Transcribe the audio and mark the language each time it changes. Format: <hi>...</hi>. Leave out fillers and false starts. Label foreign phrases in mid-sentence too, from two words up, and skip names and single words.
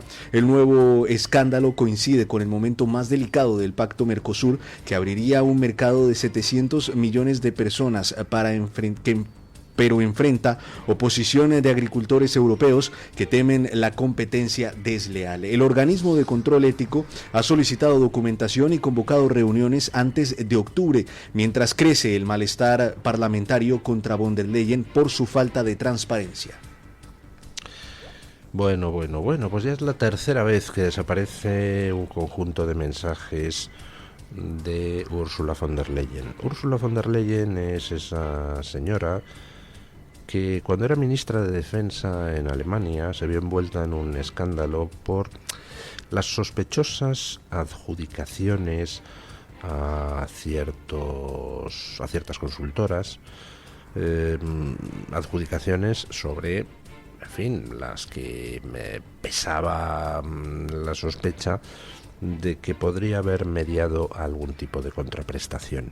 <es>El nuevo escándalo coincide con el momento más delicado del Pacto Mercosur, que abriría un mercado de 700 millones de personas pero enfrenta oposición de agricultores europeos que temen la competencia desleal. El organismo de control ético ha solicitado documentación y convocado reuniones antes de octubre, mientras crece el malestar parlamentario contra von der Leyen por su falta de transparencia. Bueno, pues ya es la tercera vez que desaparece un conjunto de mensajes de Ursula von der Leyen. Ursula von der Leyen es esa señora que cuando era ministra de Defensa en Alemania se vio envuelta en un escándalo por las sospechosas adjudicaciones a ciertas consultoras, adjudicaciones sobre, en fin, las que me pesaba la sospecha de que podría haber mediado algún tipo de contraprestación.</es>